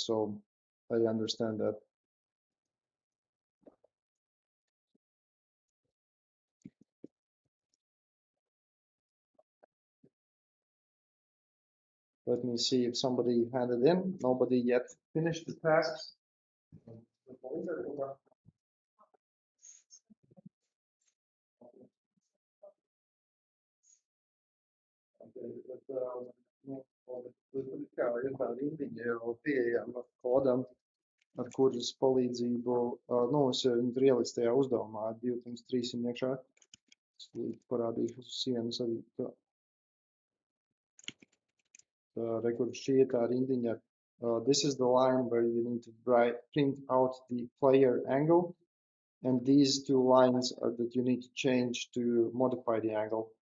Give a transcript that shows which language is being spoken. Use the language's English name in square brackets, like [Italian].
[English] So I understand that. Let me see if somebody handed in. Nobody yet finished the tasks. [Latvian] Kā ir tā rindiņa jau pieejama kodam, ar kuras palīdzību, nu, es viņu tur ielicu tajā uzdevumā, 2, 3 iekšā. Es parādīšu uz sienas arī. Rekur, šī ir tā rindiņa. [English] This is the line where you need to print out the player angle, and these two lines are that you need to change to modify the angle.